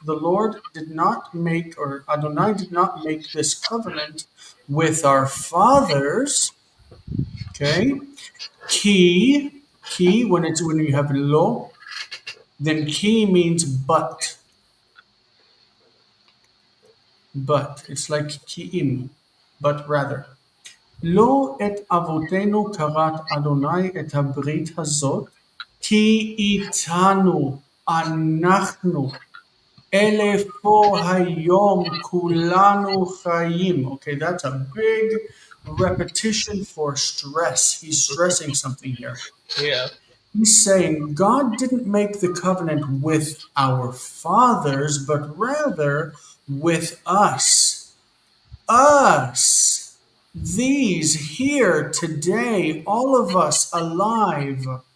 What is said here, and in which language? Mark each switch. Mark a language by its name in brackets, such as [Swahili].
[English] The Lord did not make, or Adonai did not make this covenant with our fathers. Okay, ki, when you have lo, then ki means but. It's like ki'im, but rather. [Hebrew] לא את אבותינו כרת אדוני את הברית הזאת, כי איתנו אנחנו אלה פה היום כולנו חיים. [English] Okay, that's a big repetition for stress. He's stressing something here. yeah. He's saying God didn't make the covenant with our fathers, but rather with us. Us, these here today, all of us alive.